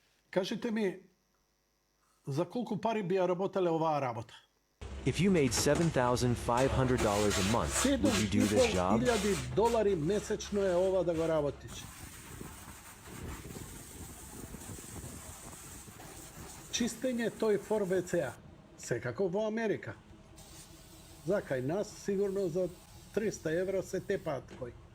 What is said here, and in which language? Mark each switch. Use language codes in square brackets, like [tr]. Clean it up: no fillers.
[mk] Кажете ми, за колку пари би ја работеле оваа работа? [en] If you made $7,500 a month, would you do this job? [mk] $7,500 месечно е ова да го работиш. Чистење тој фор ВЦА, секако во Америка. За кај нас сигурно за 300 евро се тепаат кој.